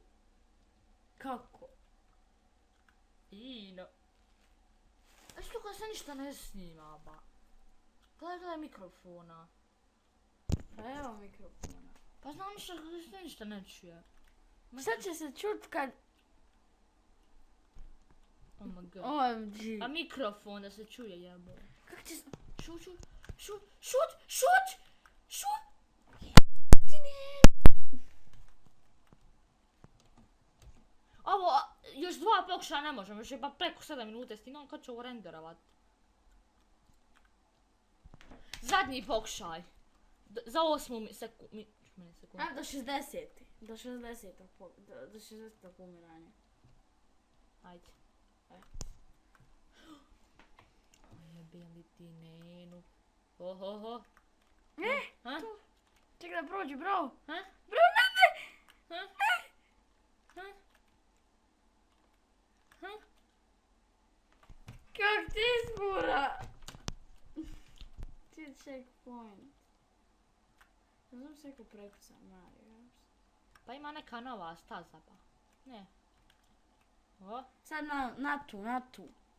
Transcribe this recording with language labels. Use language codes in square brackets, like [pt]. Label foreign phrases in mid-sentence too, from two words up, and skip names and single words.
[bs] Kako? Ino. A što kad se ništa ne snima, ba? Gledaj mikrofona. Pa evo mikrofona. Pa znam ništa kako se ništa ne čuje. Sad će se čut kad... [en] Oh my god. [bs] OMG. A mikrofon da se čuje jebo. Kako će se... Šut! Ovo, još 2 pokušaja ne možemo, još je pa preko 7 minuta stigam, kad ću ovo renderovat? Zadnji pokušaj. Za 8 sekundu. A, do 60. Do 60. umiranja. Ajde. Jebem li ti njenu. Ohoho. Ha? Čekaj da prođi, bro. Ha? Bro, ne! Ha? Ha? Ha? Kak ti izbura? Ti checkpoint. Ne znam se kako prekucam Mario. Pa ima neka nova staza pa. Ne. O, Sad na tu.